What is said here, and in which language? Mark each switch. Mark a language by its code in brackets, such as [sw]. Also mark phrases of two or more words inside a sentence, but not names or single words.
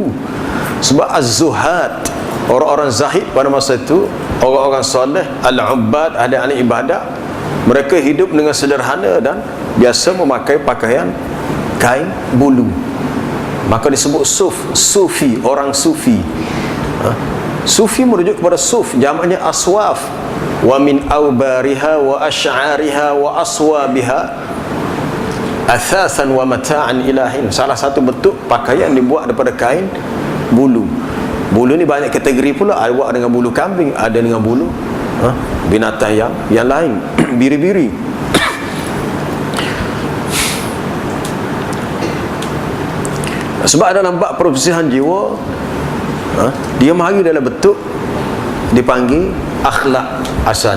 [ms] Sebab az-zuhad, orang-orang zahid pada masa itu, orang-orang soleh, al-ubbad, ahli ibadat, mereka hidup dengan sederhana dan biasa memakai pakaian kain bulu. Maka disebut sufi, orang sufi. Sufi merujuk kepada suf, jamaknya aswaf. [ar] وَمِنْ أَوْبَارِهَا وَأَشْعَارِهَا وَأَصْوَافِهَا أَثَاثًا وَمَتَاعًا إِلَىٰ حِينٍ. [ms] Salah satu bentuk pakaian dibuat daripada kain bulu. Bulu ni banyak kategori pula, ada buat dengan bulu kambing, ada dengan bulu binatang yang lain, biri-biri. Sebab dalam bab perbersihan jiwa, dia mari dalam bentuk dipanggil akhlak hasan.